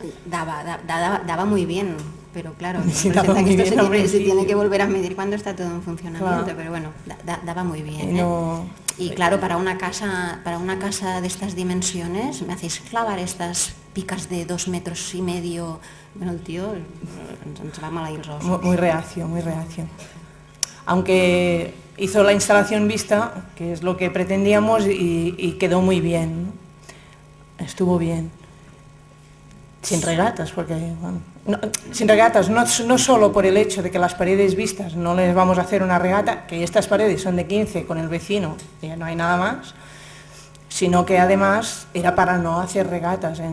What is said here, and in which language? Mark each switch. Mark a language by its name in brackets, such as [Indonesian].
[Spanish] Daba muy bien, pero claro, Sí, daba muy bien, se tiene que volver a medir cuando está todo en funcionamiento, claro. Pero bueno, daba muy bien. Y claro, para una casa de estas dimensiones, me hacéis clavar estas picas de 2,5 metros. [Catalan] Bueno, el tío ens va maleir els ossos. [Spanish] Muy reacio, muy reacio. Aunque hizo la instalación vista, que es lo que pretendíamos, y quedó muy bien, ¿no? Estuvo bien. Sin regatas, porque bueno, sin regatas, no solo por el hecho de que las paredes vistas no les vamos a hacer una regata, que estas paredes son de 15 con el vecino, ya no hay nada más, sino que además era para no hacer regatas.